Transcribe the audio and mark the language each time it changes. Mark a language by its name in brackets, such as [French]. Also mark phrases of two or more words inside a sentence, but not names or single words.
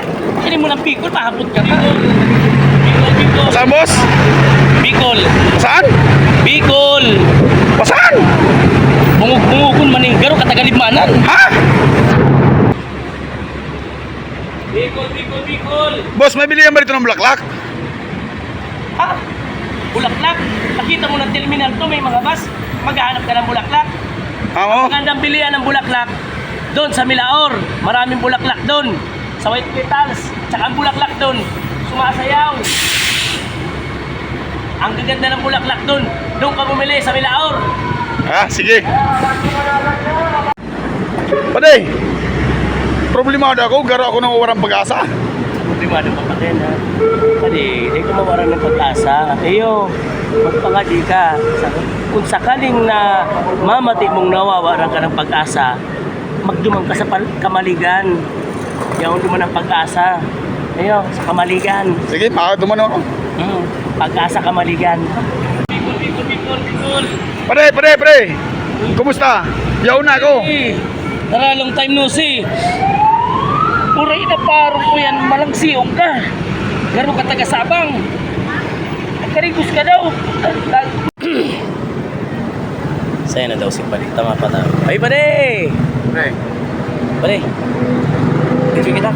[Bikol] Hindi mo ng Bicol, mahapot ka pa. Bicol, Bicol. [Filipino] Saan, boss? [Bikol] Bicol. [Filipino] Saan? [Bikol] Bicol. [Filipino] Saan? [Bikol] Bungog-bungogon maning garo ka taga Libmanan. [Filipino] Ha? [Bikol] Bicol, Bicol, Bicol. [Filipino] Boss, may bilihan ba dito ng bulaklak? Ha? Bulaklak. Nakita mo ng terminal to, may mga bus. Maghahanap ka ng bulaklak. Oo. Magandang bilihan ng bulaklak doon sa Milaor. Maraming bulaklak doon. Sa White Petals. Tsaka ang bulaklak doon, sumasayaw. Ang gaganda ng bulaklak doon. Doon ka bumili sa Milaor. Ha, sige. [Bikol] Paday, problemado ako, garo ako ng walang pag-asa. [Filipino] Problemado pa rin ha. [Bikol] Pwede, hindi ko mawaran ng pag-asa. Eyo, magpangadi ka. Kung sakaling na mamati mong nawawaran ka ng pag-asa, magdumang ka sa Kamaligan. Yung duman ng pag-asa. Eyo, sa Kamaligan. Sige, makadumano ako. Pag-asa Kamaligan. Bicol, Bicol, Bicol, Bicol. Paday. Kumusta? Yaw na ako. Tara, [English] long time no see. [Bikol] Puray na parang ko yan, malangsiong ka. Garo ka taga-Sabang. Karigos ka daw. Saya na daw si Padi. Tama pa tayo. Ay, Padi! Paday. Padi. Video kita.